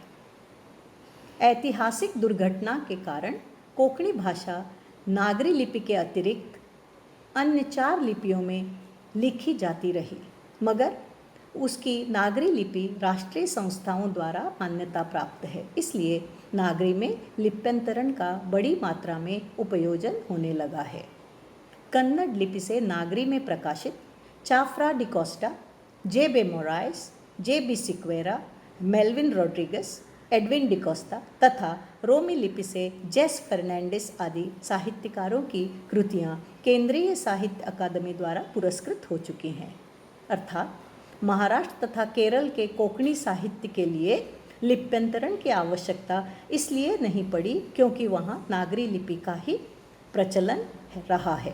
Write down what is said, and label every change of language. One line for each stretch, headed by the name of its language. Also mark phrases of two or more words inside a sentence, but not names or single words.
Hindi: ऐतिहासिक दुर्घटना के कारण कोंकणी भाषा नागरी लिपि के अतिरिक्त अन्य 4 लिपियों में लिखी जाती रही, मगर उसकी नागरी लिपि राष्ट्रीय संस्थाओं द्वारा मान्यता प्राप्त है। इसलिए नागरी में लिप्यंतरण का बड़ी मात्रा में उपयोजन होने लगा है। कन्नड़ लिपि से नागरी में प्रकाशित चाफ्रा डिकोस्टा, जे.बे. मोराइस, जे.बी. सिक्वेरा, मेल्विन रोड्रिगस, एडविन डिकोस्टा तथा रोमी लिपि से जेस फर्नांडिस आदि साहित्यकारों की कृतियाँ केंद्रीय साहित्य अकादमी द्वारा पुरस्कृत हो चुकी हैं। अर्थात महाराष्ट्र तथा केरल के कोंकणी साहित्य के लिए लिप्यंतरण की आवश्यकता इसलिए नहीं पड़ी क्योंकि वहाँ नागरी लिपि का ही प्रचलन रहा है।